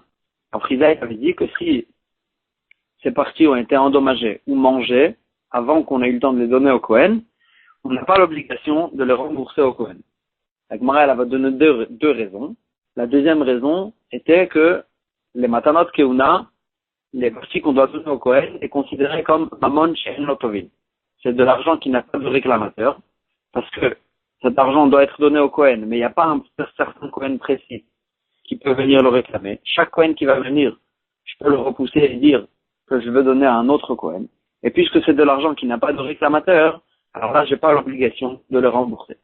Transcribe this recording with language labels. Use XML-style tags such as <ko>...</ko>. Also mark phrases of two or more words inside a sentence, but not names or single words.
<fr>Rav Chizda avait dit que si ces parties ont été endommagées ou mangées avant qu'on ait eu le temps de les donner au Kohen, on n'a pas l'obligation de les rembourser au Kohen. La Gemara, elle va donner deux raisons. La deuxième raison était que les</fr> <he>מתנות כהונה,</he> <fr>les parties qu'on doit donner au Kohen, est considéré comme</fr> <he>ממון שאין לו תובעים.</he> <fr>C'est de l'argent qui n'a pas de réclamateur, parce que cet argent doit être donné au Kohen, mais il n'y a pas un certain Kohen précis qui peut venir le réclamer. Chaque Kohen qui va venir, je peux le repousser et dire que je veux donner à un autre Kohen. Et puisque c'est de l'argent qui n'a pas de réclamateur, alors là, j'ai pas l'obligation de le rembourser.</fr>